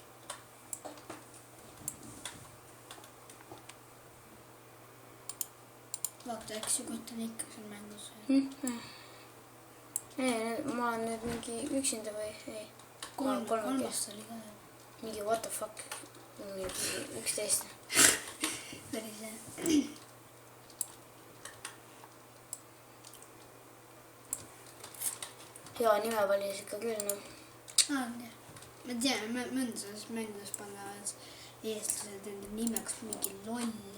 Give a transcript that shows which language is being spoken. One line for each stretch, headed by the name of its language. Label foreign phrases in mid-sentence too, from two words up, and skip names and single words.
Estonian: vaata, eks ju kott on ikka seal mängus. Ei, ma olen nüüd mingi üksinda või? Ei. Kolmast oli ka.
English: Mingi what the fuck.
Estonian: Mingi 11. Päris hea. Hea nime valis ikka küll, noh. Jah. Ma tean, mõndas mängus pannud eestlased enda nimeks mingi loll.